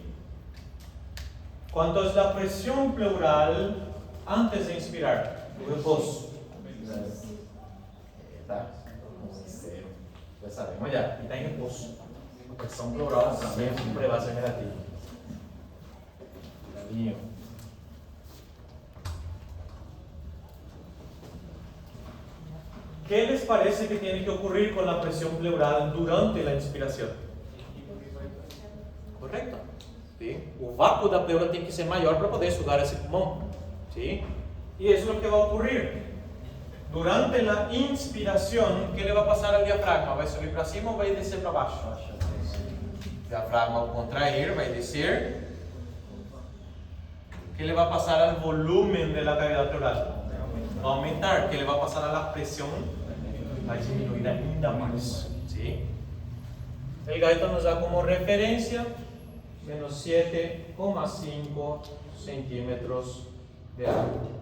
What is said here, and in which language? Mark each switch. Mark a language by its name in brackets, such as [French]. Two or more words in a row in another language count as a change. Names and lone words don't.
[Portuguese] Quanto à pressão pleural antes de inspirar, o repouso. Tá? Zero. Já sabemos já. E está em repouso. A pressão pleural sempre vai ser negativa. Cuidadinho. [Spanish] ¿Qué les parece que tiene que ocurrir con la presión pleural durante la inspiración? Correcto. ¿Sí? [Portuguese] O vácuo da pleura tem que ser maior para poder sugar esse pulmão. [Spanish] ¿Sí? Y eso es lo que va a ocurrir. Durante la inspiración, ¿qué le va a pasar al diafragma? ¿Va a subir [Portuguese] para cima [Spanish] o va a [Portuguese] descer para baixo? O diafragma [Spanish] al contraer va a descer. ¿Qué le va a pasar al volumen de la cavidad pleural? Va a aumentar. ¿Qué le va a pasar a la presión? Va a disminuir ainda más. ¿Sí? El Guyton nos da como referencia menos 7,5 centímetros de agua.